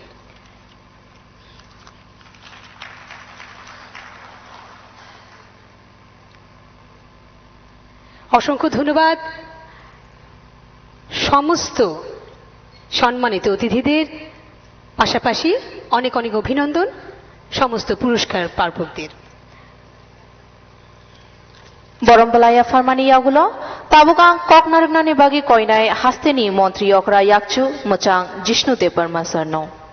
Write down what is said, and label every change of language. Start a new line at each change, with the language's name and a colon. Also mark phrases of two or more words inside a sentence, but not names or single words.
Bangla: অসংখ্য ধন্যবাদ সমস্ত সম্মানিত অতিথিদের, পাশাপাশি অনেক অনেক অভিনন্দন সমস্ত পুরস্কার প্রাপকদের।
Kok Borok: Borombalaya farmani yagulo, tabukang kok nargnani bagi koinai hasteni montri okra yakchu muchang Jishnu Debarma sarno.